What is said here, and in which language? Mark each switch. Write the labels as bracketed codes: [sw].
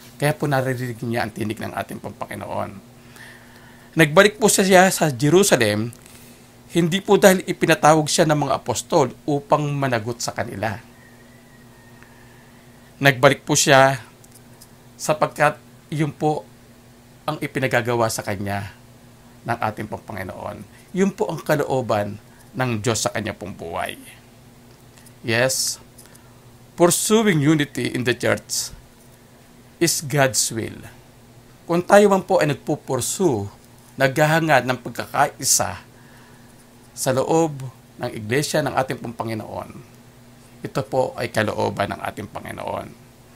[tl] Kaya po naririnig niya ang tinig ng ating Panginoon. Nagbalik po siya sa Jerusalem, hindi po dahil ipinatawag siya ng mga apostol upang managot sa kanila. Nagbalik po siya sapagkat yun po ang ipinagagawa sa kanya ng ating Panginoon. Yun po ang kalooban ng Diyos sa kanya pong buhay. [en] Yes, pursuing unity in the church is God's will. [tl] Kung tayo man po ay nagpupursue, naghahangad ng pagkakaisa sa loob ng iglesia ng ating pong Panginoon, ito po ay kalooban ng ating Panginoon.